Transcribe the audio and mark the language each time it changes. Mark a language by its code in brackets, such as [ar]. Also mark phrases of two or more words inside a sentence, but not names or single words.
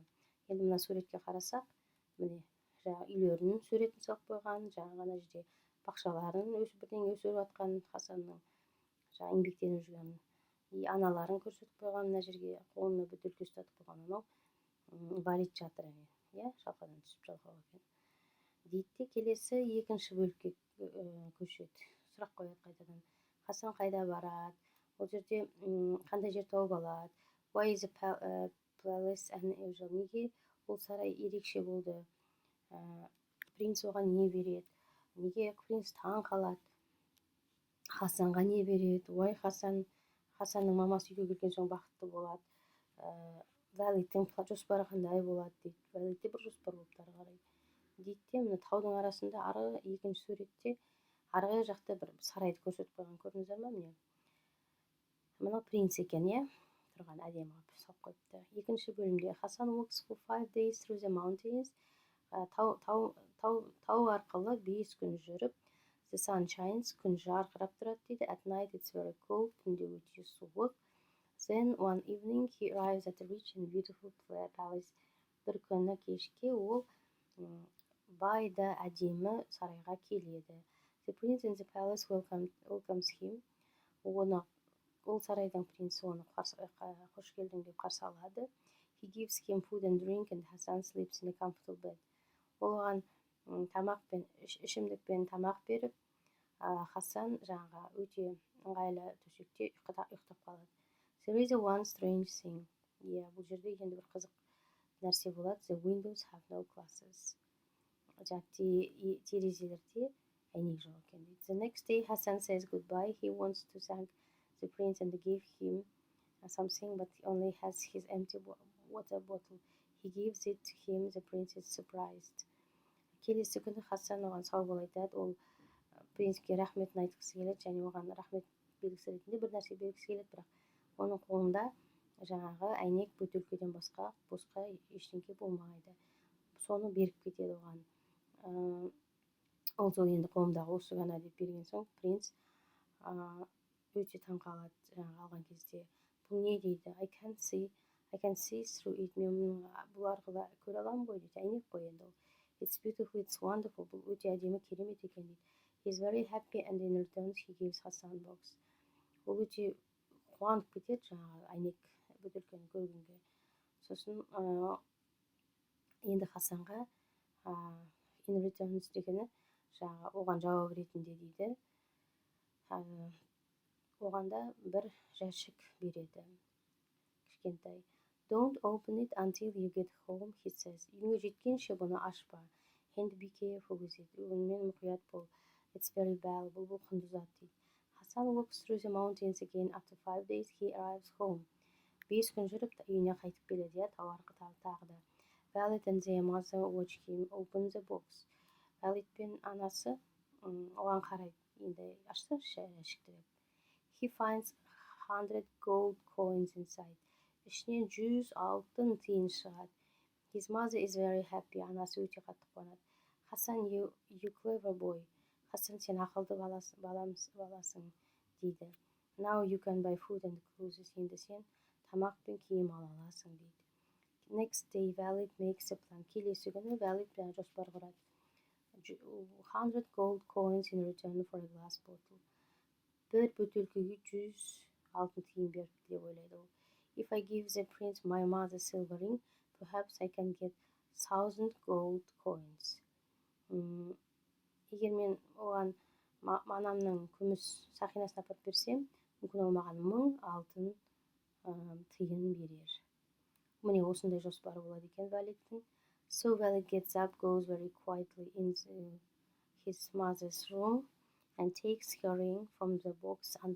[kk] Енді мына суретке қарасақ, міне үйлерінің суретін салып қойған, жаңа ғана жерде бақшаларын бірдеңе өсіріп жатқан Хасанның жаңағы еңбектеніп жүрген аналарын көрсетіп қойған мына жерге қолына бөтелке ұстатып қойған анау валид жатыр иә шалқадан түсіп жалқау екен дейді де келесі екінші бөлікке көшеді сұрақ қояды қайтадан Хасан қайда барады ол жерде қандай жер тауып алады why [en] is the palace unusual [kk] неге ол сарай ерекше болды принц оған не береді неге принц таң қалады Хасанға не береді why Хасанның мамасы үйге келген соң бақытты болады валидтің жоспары қандай болады дейді валидте бір жоспар болыпты ары қарай дейді де мына таудың арасында арғы екінші суретте арғы жақта бір сарайды көрсетіп қойған көрдіңіздер ма міне мынау принц екен иә тұрған әдемі қылып салып қойыпты екінші бөлімде Хасан [en] walks for 5 days through the mountains [kk] тау арқылы 5 күн жүріп [en] the sun shines [kk] күн жарқырап тұрады дейді [en] at night it's very cold [kk] түнде өте суық [en] then one evening he arrives at a rich and beautiful palace [kk] бір күні кешке ол бай да әдемі сарайға келеді [en] the prince in the palace welcomes him [kk] ол сарайдың принці оны қош келдің деп қарсы алады [en] he gives him food and drink and Hassan sleeps in a comfortable bed [kk] ол оған тамақ пен ішімдік пен тамақ беріп Хасан жаңағы өте ыңғайлы төсекте ұйықтап қалады [en] there is one strange thing [kk] бұл жерде енді бір қызық нәрсе болады [en] the windows have no glasses [kk] терезелерде әйнек жоқ екен дейді [en] the next day Hassan says goodbye he wants to thank the prince and give him something but he only has his empty water bottle he gives it to him the prince is surprised [kk] келесі күні Хасан оған сау бол айтады ол принцке рахметін айтқысы келеді және оған рахмет белгісі ретінде бір нәрсе бергісі келеді бірақ оның қолында жаңағы әйнек бөтелкеден босқа ештеңе болмайды соны беріп кетеді оған ол енді қолымдағы осы ғана деп берген соң принц өте таң қалады жаңағы алған кезде бұл не дейді [en] I can see through it [kk] мен бұл арқылы көре аламын ғой дейді әйнек қой енді ол [en] it's beautiful it's wonderful [kk] бұл өте әдемі керемет екен дейді [en] he's very happy and in return he gives Hassan box [kk] ол өте қуанып кетеді жаңағы әйнек бөтелкені көргенге сосын енді Хасанға [en] in returns [kk] дегені жаңағы оған жауап ретінде дейді оған да бір жәшік береді кішкентай [en] don't open it until you get home he says [kk] үйіңе жеткенше бұны ашпа [en] and be careful with it [kk] онымен мұқият бол [en] it's very valuable [kk] бұл құнды зат [en] дейді Hassan walks through the mountains again after 5 days he arrives home [kk] 5 күн жүріп үйіне қайтып келеді иә тау арқылы тағы да [en] Valid and their mother watch him open the box [kk] Valid пен анасы оған қарайды енді ашсаңшы жәшікті деп [en] he finds 100 gold coins inside [kk] ішінен 100 алтын тиын шығады [en] his mother is very happy [kk] анасы өте қатты қуанады [en] Hassan you clever boy [kk] Hassan сен ақылды баласың дейді [en] now you can buy food and clothes [kk] енді сен тамақ пен киім ала аласың дейді [en] next day Valid makes a plan [kk] келесі күні Valid жоспар құрады [en] 100 gold coins in return for a glass bottle [kk] бір бөтелкеге 100 алтын тиын беріп деп ойлайды ол [en] if I give the prince my mother's silver ring perhaps I can get 1000 gold coins [kk] егер мен оған анамның күміс сақинасын апарып берсем мүмкін ол маған 1000 алтын тиын берер міне осындай жоспары болады екен Validтің [en] so Valid gets up goes very quietly into his mother's room and takes her ring from the box under